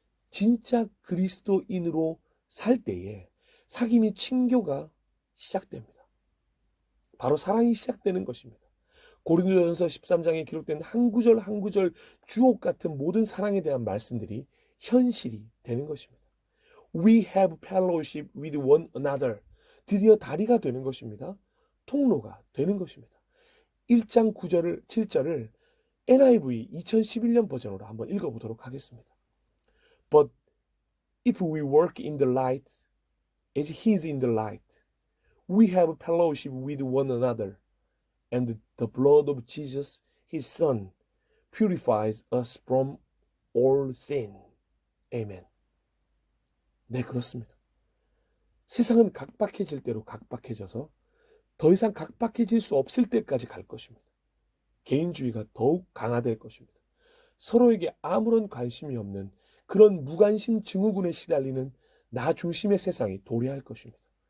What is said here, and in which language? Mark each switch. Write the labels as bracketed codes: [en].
[ko] 진짜 그리스도인으로 살 때에 사귐이 친교가 시작됩니다. 바로 사랑이 시작되는 것입니다. 고린도전서 13장에 기록된 한 구절 한 구절 주옥 같은 모든 사랑에 대한 말씀들이 현실이 되는 것입니다. [en] We have fellowship with one another. [ko] 드디어 다리가 되는 것입니다. 통로가 되는 것입니다. 1장 9절을 7절을 NIV 2011년 버전으로 한번 읽어보도록 하겠습니다. [en] But if we work in the light as he is in the light, we have fellowship with one another, and the blood of Jesus, his son, purifies us from all sin. [ko] Amen. 네, 그렇습니다. 세상은 각박해질 대로 각박해져서 더 이상 각박해질 수 없을 때까지 갈 것입니다. 개인주의가 더욱 강화될 것입니다. 서로에게 아무런 관심이 없는 그런 무관심 증후군에 시달리는 나 중심의 세상이 도래할 것입니다.